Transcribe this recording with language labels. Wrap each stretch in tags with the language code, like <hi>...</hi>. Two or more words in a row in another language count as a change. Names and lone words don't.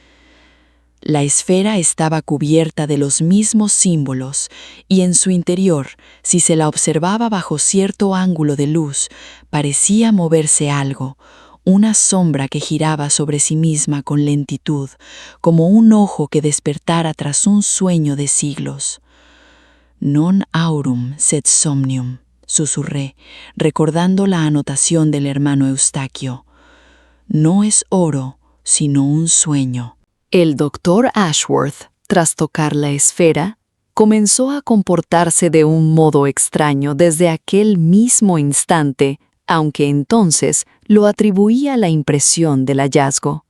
<es>La esfera estaba cubierta de los mismos símbolos y en su interior, si se la observaba bajo cierto ángulo de luz, parecía moverse algo, una sombra que giraba sobre sí misma con lentitud, como un ojo que despertara tras un sueño de siglos.</es> <la>Non aurum sed somnium, susurré,</la> <es>recordando la anotación del hermano Eustaquio. No es oro, sino un sueño. El Dr. Ashworth, tras tocar la esfera, comenzó a comportarse de un modo extraño desde aquel mismo instante, aunque entonces lo atribuía a la impresión del hallazgo.</es>